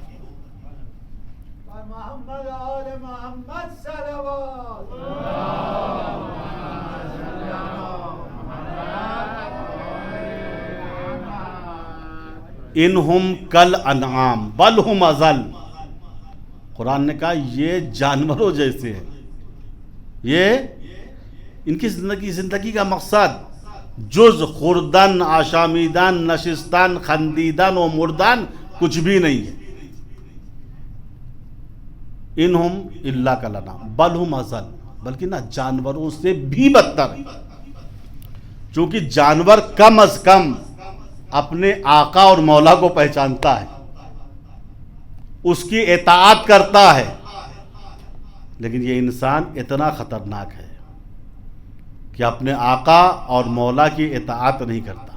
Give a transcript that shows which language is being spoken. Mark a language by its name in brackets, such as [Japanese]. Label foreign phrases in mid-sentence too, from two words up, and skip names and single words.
[Arabic] انہم کل انعام بل ہم اضل. [Urdu] قرآن نے کہا یہ جانوروں جیسے ہیں. یہ ان کی زندگی کا مقصد [Persian] جز خوردن آشامیدن نشستن خندیدن و مردن [Urdu] کچھ بھی نہیں ہے. [Arabic] انہم الا کل انعام بل ہم اضل، [Urdu] بلکہ نہ جانوروں سے بھی بدتر ہے. چونکہ جانور کم از کم اپنے آقا اور مولا کو پہچانتا ہے، اس کی اطاعت کرتا ہے، لیکن یہ انسان اتنا خطرناک ہے کہ اپنے آقا اور مولا کی اطاعت نہیں کرتا.